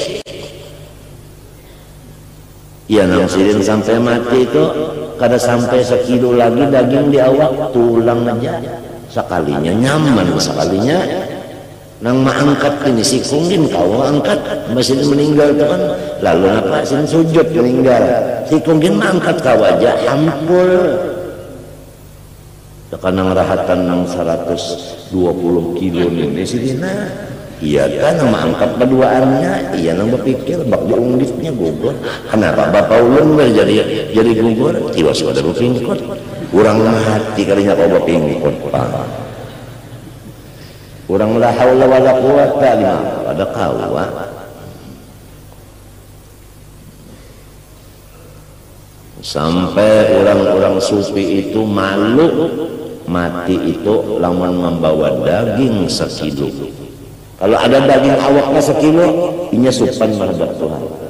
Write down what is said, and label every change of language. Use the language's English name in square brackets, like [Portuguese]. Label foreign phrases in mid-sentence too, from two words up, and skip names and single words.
[Banjar] Ya nang sidin sampai mati itu kada sampai sekilo lagi daging di awak, tulang aja sekalinya nyaman, sekalinya nang maangkat ini si kunggin kau angkat masih meninggal tuh kan, lalu apa sin sujud meninggal si kunggin maangkat kau aja ampul tekan nang rahatan nang 120 kilo ini sidina. Iya kan nama angkat berduaannya, iya nang berpikir bak diunggitnya gugur. Kenapa bapak ulun jadi gugur? Tiwas ada berpingkot. Urang mati kalinya kau berpingkot. [Arabic] Urang لا حول ولا قوة إلا بالله. [Banjar] Ada kawa. Sampai orang-orang sufi itu malu mati itu lamun membawa daging sekilo. Kalau ada daging awaknya sekilo, inya supan menghadap Tuhan.